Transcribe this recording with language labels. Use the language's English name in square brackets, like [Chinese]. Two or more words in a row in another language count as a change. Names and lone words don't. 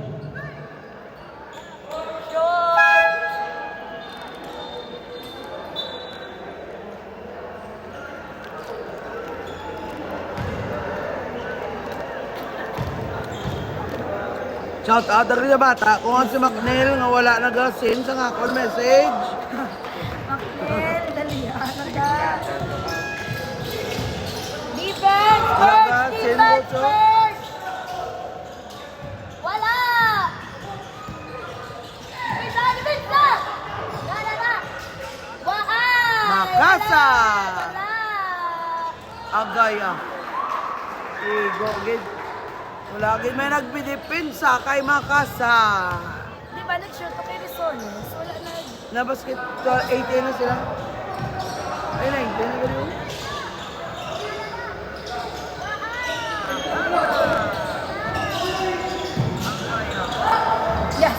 [Hiligaynon] Shot! Shout out rin na bata. Kung ang si McNeil nga wala nag-send sa nga akong message. Makil! Dalihan na dyan! Defense! Wala ka, First! send Defense mo, Cho. first! Wala! Defense na! Na! Waay! Makasa! Wala! Agay ah. Igo, gid. Wala gid may nagbidepensa kay Makasa. Di ba nag-shoot ko kay Rizones? Wala na. Na basket 18 na sila. Ay, 19 na ba yun? Yes!